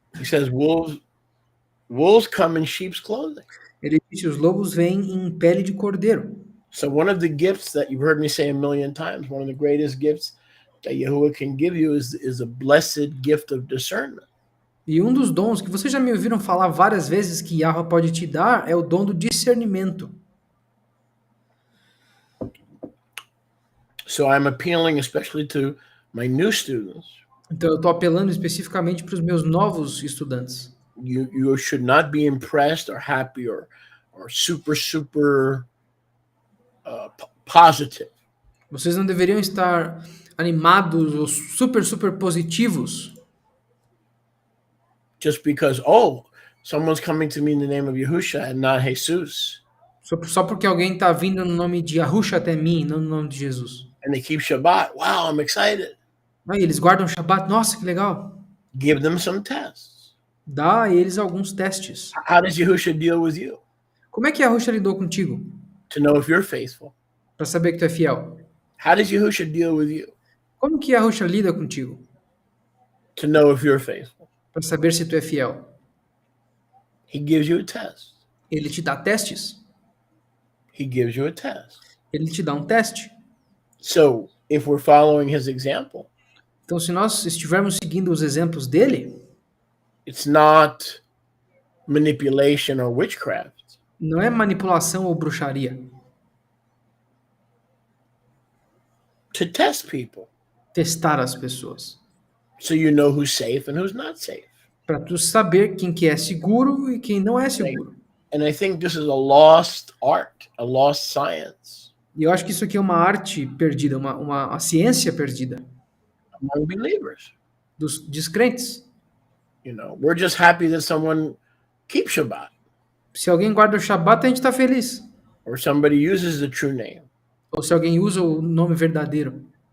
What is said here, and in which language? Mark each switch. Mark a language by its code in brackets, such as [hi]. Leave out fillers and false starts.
[en] He says wolves come in sheep's clothing. [pt] Ele disse os lobos vêm em pele de cordeiro. [en] So one of the gifts that you've heard me say a million times, one of the greatest gifts that Yahuwah can give you is a blessed gift of discernment. [pt] E um dos dons que vocês já me ouviram falar várias vezes que Yahweh pode te dar é o dom do discernimento. [en] So I'm appealing especially to my new students. [pt] Então eu estou apelando especificamente para os meus novos estudantes. [en] You should not be impressed or happy or super positive [pt] Vocês não deveriam estar animados ou super positivos [en] just because someone's coming to me in the name of Yahusha and not Jesus, [pt] só porque alguém está vindo no nome de Yahusha até mim, não no nome de Jesus. [en] and they keep Shabbat. Wow, I'm excited. [pt] Aí eles guardam Shabbat, nossa, que legal. [en] Give them some tests. [pt] Dá a eles alguns testes. [en] How does Yahusha deal with you [pt] Como é que Yahusha lidou contigo? [en] to know if you're faithful? [pt] Para saber que tu é fiel. [en] How does Yahusha deal with you [pt] Como que Yahusha lida contigo? [en] to know if you're faithful? [pt] Para saber se tu é fiel. [en] He gives you a test. [pt] Ele te dá testes. [en] He gives you a test. [pt] Ele te dá um teste. [en] So if we're following his example, [pt] Então, se nós estivermos seguindo os exemplos dele, [en] it's not manipulation or witchcraft. [pt] não é manipulação ou bruxaria. [en] To test people [pt] Testar as pessoas. [en] so you know who's safe and who's not safe. [pt] Para tu saber quem que é seguro e quem não é seguro. [en] And I think this is a lost art, a lost science [pt] E eu acho que isso aqui é uma arte perdida, uma ciência perdida [en] among believers. [pt] dos descrentes. [en] You know, we're just happy that someone keeps Shabbat [pt] Se alguém guarda o Shabat, a gente está feliz. [en] or somebody uses the true name, [pt] Ou se alguém usa o nome verdadeiro.